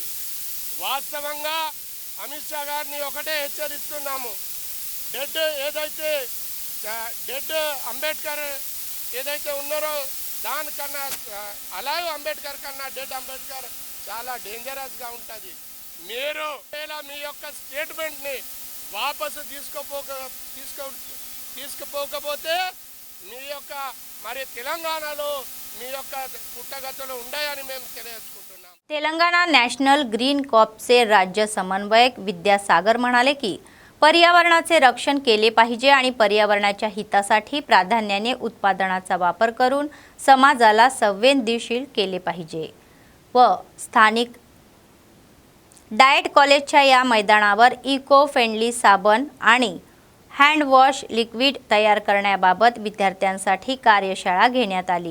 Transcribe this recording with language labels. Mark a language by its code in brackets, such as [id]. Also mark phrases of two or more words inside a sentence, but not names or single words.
[te] వాస్తవంగా అమిత్ షా గారిని ఒకటే హెచ్చరిస్తున్నాము, డెడ్ అంబేద్కర్ ఏదైతే ఉన్నారో దానికన్నా అలాగే అంబేద్కర్ కన్నా డెడ్ అంబేద్కర్ చాలా డేంజరస్గా ఉంటుంది. మీరు మీ యొక్క స్టేట్మెంట్ని వాపసు తీసుకుపోకపోతే మీ యొక్క మరి తెలంగాణలో మీ యొక్క పుట్టగతులు ఉన్నాయని మేము తెలియజేసుకుంటున్నాం. [mr] तेलंगणा नॅशनल ग्रीन कॉर्प्सचे राज्य समन्वयक विद्यासागर म्हणाले की पर्यावरणाचे रक्षण केले पाहिजे आणि पर्यावरणाच्या हितासाठी प्राधान्याने उत्पादनाचा वापर करून समाजाला संवेदनशील केले पाहिजे व स्थानिक डाएट कॉलेजच्या या मैदानावर [en] eco friendly [mr] साबण आणि [en] handwash liquid [mr] तयार करण्याबाबत विद्यार्थ्यांसाठी कार्यशाळा घेण्यात आली.